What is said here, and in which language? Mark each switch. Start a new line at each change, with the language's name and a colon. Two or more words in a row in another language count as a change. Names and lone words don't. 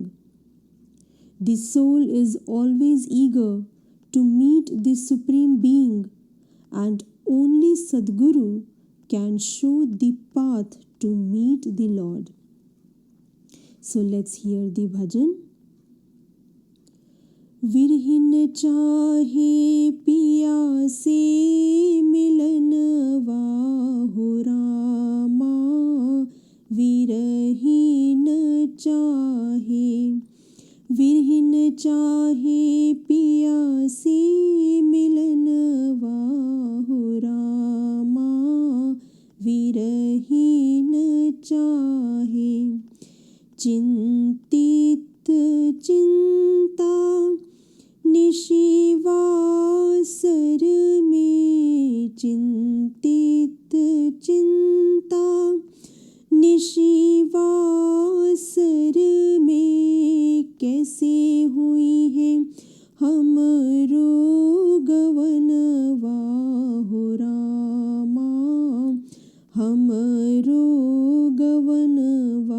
English: The soul is always eager to meet the supreme being, and only Sadguru can show the path to meet the Lord. So let's hear the bhajan.
Bhojpuri: विरहिन चाहे पिया से मिलनवा हो रामा, विरहिन चाहे, विरहिन चाहे पिया से मिलनवा हो रामा, विरहिन चाहे. चिंतित चिंता निशिवासर में, चिंतित चिंता निशिवासर में, कैसे हुई है हमरो गवनवा हो रामा, हमरो गवनवा।